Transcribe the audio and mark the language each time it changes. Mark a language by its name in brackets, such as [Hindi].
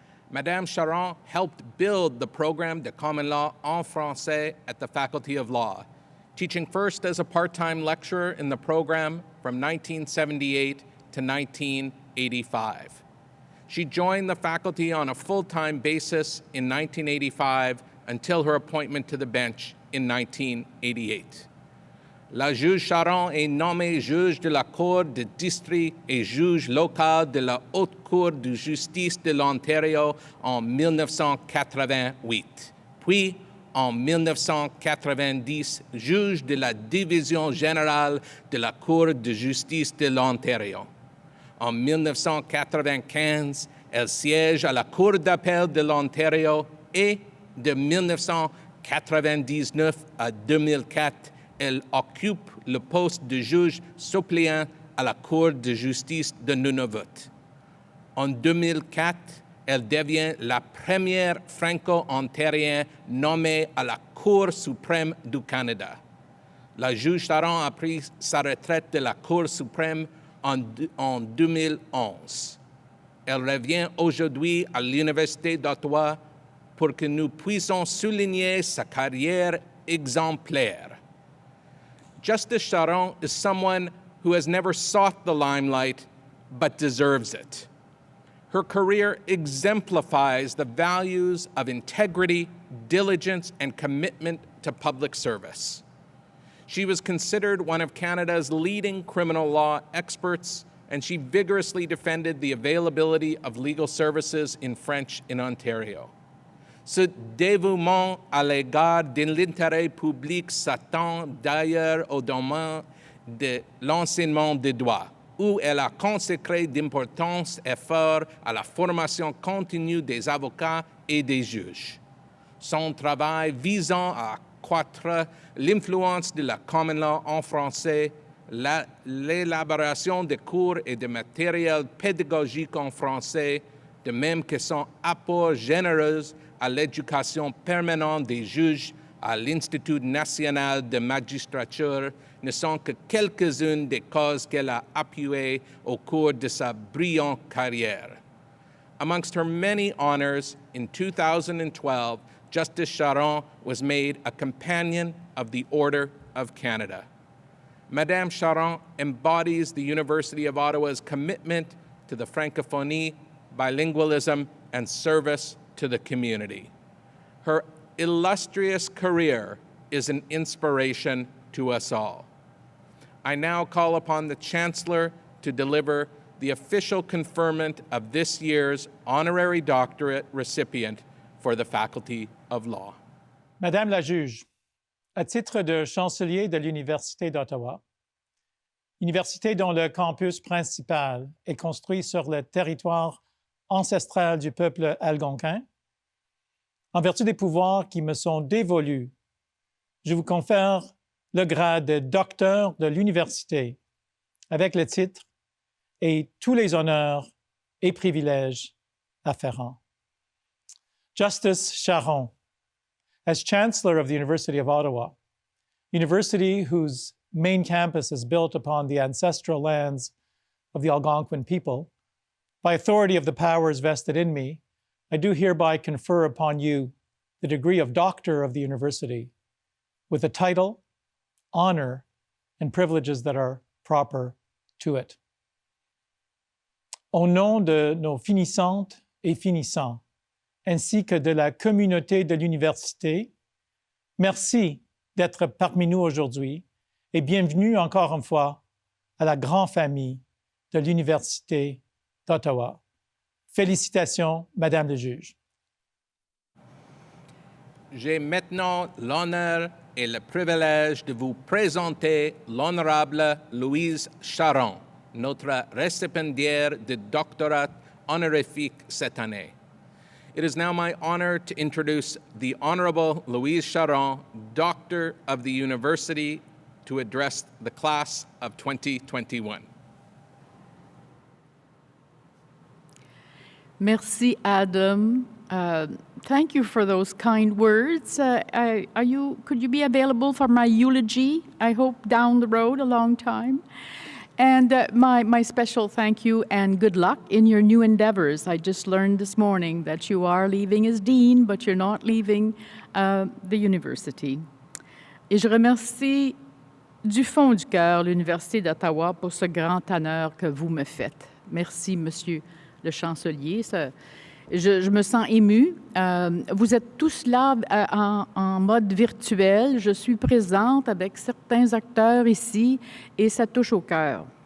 [English] Madame Charron helped build the [French] programme de common law en français [English] at the Faculty of Law, teaching first as a part-time lecturer in the program from 1978 to 1985. She joined the faculty on a full-time basis in 1985 until her appointment to the bench in 1988. [French] La juge Charron est nommée juge de la Cour de district et juge local de la Haute Cour de justice de l'Ontario en 1988, puis en 1990, juge de la Division générale de la Cour de justice de l'Ontario. En 1995, elle siège à la Cour d'appel de l'Ontario et de 1999 à 2004, elle occupe le poste de juge suppléant à la Cour de justice de Nunavut. En 2004, elle devient la première franco-ontarienne nommée à la Cour suprême du Canada. La juge Charron a pris sa retraite de la Cour suprême en 2011. Elle revient aujourd'hui à l'Université d'Ottawa pour que nous puissions souligner sa carrière exemplaire. [English] Justice Charron is someone who has never sought the limelight, but deserves it. Her career exemplifies the values of integrity, diligence, and commitment to public service. She was considered one of Canada's leading criminal law experts, and she vigorously defended the availability of legal services in French in Ontario. [French] Ce dévouement à l'égard de l'intérêt public s'attend d'ailleurs au domaine de l'enseignement du droit, où elle a consacré d'importants efforts à la formation continue des avocats et des juges. Son travail visant à accroître l'influence de la common law en français, l'élaboration de cours et de matériel pédagogique en français, de même que son apport généreux à l'éducation permanente des juges à l'Institut national de magistrature ne sont que quelques-unes des causes qu'elle a appuyées au cours de sa brillante carrière. [English] Amongst her many honors, in 2012, Justice Charron was made a Companion of the Order of Canada. Madame Charron embodies the University of Ottawa's commitment to the francophonie, bilingualism, and service to the community. Her illustrious career is an inspiration to us all. I now call upon the Chancellor to deliver the official conferment of this year's honorary doctorate recipient for the Faculty of Law. [French] Madame la juge, à titre de chancelier de l'Université d'Ottawa, université dont le campus principal est construit sur le territoire ancestral du peuple algonquin, en vertu des pouvoirs qui me sont dévolus, je vous confère le grade de docteur de l'université avec le titre et tous les honneurs et privilèges afférents. [English] Justice Charron, as Chancellor of the University of Ottawa, university whose main campus is built upon the ancestral lands of the Algonquin people, by authority of the powers vested in me, I do hereby confer upon you the degree of Doctor of the University with the title, honor, and privileges that are proper to it. [French] Au nom de nos finissantes et finissants, ainsi que de la communauté de l'université, merci d'être parmi nous aujourd'hui et bienvenue encore une fois à la grande famille de l'Université d'Ottawa. Félicitations, Madame le juge. J'ai maintenant l'honneur et le privilège de vous présenter l'honorable Louise Charron, notre récipiendaire de doctorat honorifique cette année. [English] It is now my honor to introduce the Honorable Louise Charron, Doctor of the University, to address the class of 2021. [French] Merci, Adam. [English] Thank you for those kind words. Could you be available for my eulogy? I hope down the road a long time. And my special thank you and good luck in your new endeavors. I just learned this morning that you are leaving as dean, but you're not leaving the university. [French] Et je remercie du fond du cœur l'Université d'Ottawa pour ce grand honneur que vous me faites. Merci, Monsieur le chancelier. Je me sens émue. Vous êtes tous là en mode virtuel. Je suis présente avec certains acteurs ici et ça touche au cœur.